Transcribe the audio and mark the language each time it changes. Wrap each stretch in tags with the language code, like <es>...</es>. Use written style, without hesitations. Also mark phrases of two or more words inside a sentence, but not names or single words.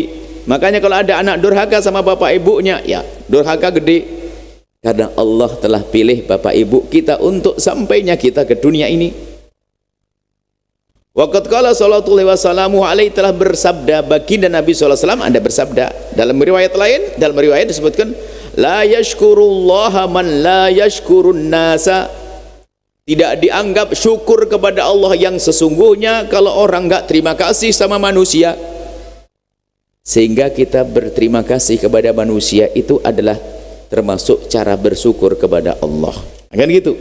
<id>Makanya kalau ada anak durhaka sama bapak ibunya, ya durhaka gede, karena Allah telah pilih bapak ibu kita untuk sampainya kita ke dunia ini.</id> <ar>وقد قال صلى الله عليه</ar> <id>telah bersabda baginda Nabi</id> <ar>صلى الله عليه وسلم,</ar> <id>Anda bersabda dalam riwayat lain, dalam riwayat disebutkan,</id> <ar>لا يشكر الله من لا يشكر الناس.</ar> <id>Tidak dianggap syukur kepada Allah yang sesungguhnya kalau orang enggak terima kasih sama manusia. Sehingga kita berterima kasih kepada manusia itu adalah termasuk cara bersyukur kepada Allah. Kan gitu.</id>